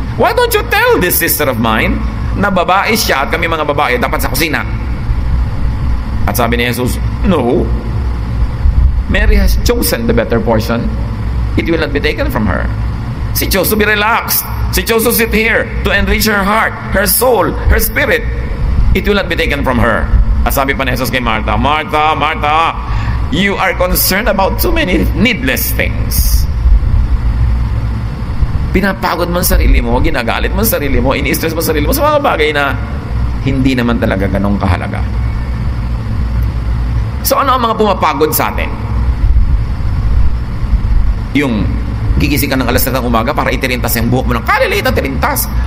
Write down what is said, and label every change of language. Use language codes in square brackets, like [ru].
[en] Why don't you tell this sister of mine [tl] na babae siya at kami mga babae dapat sa kusina? At sabi ni Jesus, no. [en] Mary has chosen the better portion. It will not be taken from her. She chose to be relaxed. She chose to sit here to enrich her heart, her soul, her spirit. It will not be taken from her. [tl] At sabi pa ni Jesus kay Martha, [en] Martha, Martha, you are concerned about too many needless things. [tl] Pinapagod mo ang sarili mo, ginagalit mo ang sarili mo, ini-stress mo ang sarili mo sa mga bagay na hindi naman talaga ganong kahalaga. So ano ang mga pumapagod sa atin? Yung gigising ka ng alas 3 ng umaga para itirintas yung buhok mo ng kaliliit na tirintas.